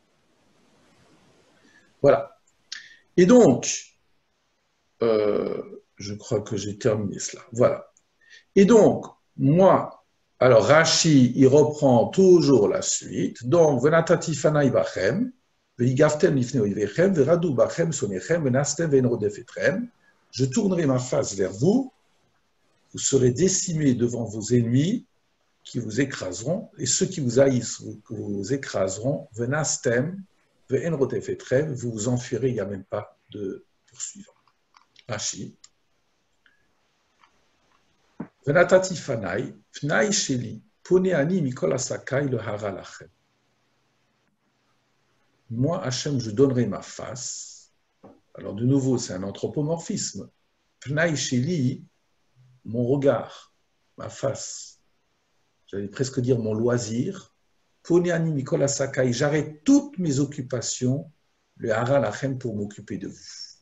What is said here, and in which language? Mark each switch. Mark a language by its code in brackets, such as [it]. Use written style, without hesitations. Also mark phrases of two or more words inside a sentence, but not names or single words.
[fr] Voilà. Et donc, je crois que j'ai terminé cela. Voilà. Et donc, moi, alors Rashi, il reprend toujours la suite. Donc, [he] ונתתי פני בכם ונגפתם לפני אויביכם ורדו בכם שונאיכם ונסתם ואין רודף אתכם. [fr] Je tournerai ma face vers vous, vous serez décimés devant vos ennemis qui vous écraseront, et ceux qui vous haïssent vous écraseront, [he] ונסתם ואין רודף אתכם, [fr] vous vous enfuirez, il n'y a même pas de poursuivant. Rashi. [he] ונתתי פני, פני שלי, פונה אני מכל עסקיי להרע לכם. [fr] Moi, Hachem, je donnerai ma face. Alors, de nouveau, c'est un anthropomorphisme. [he] פני שלי, [fr] mon regard, ma face. J'allais presque dire mon loisir. [he] פונה אני מכל עסקיי, [fr] j'arrête toutes mes occupations, [he] להרע לכם, [fr] pour m'occuper de vous.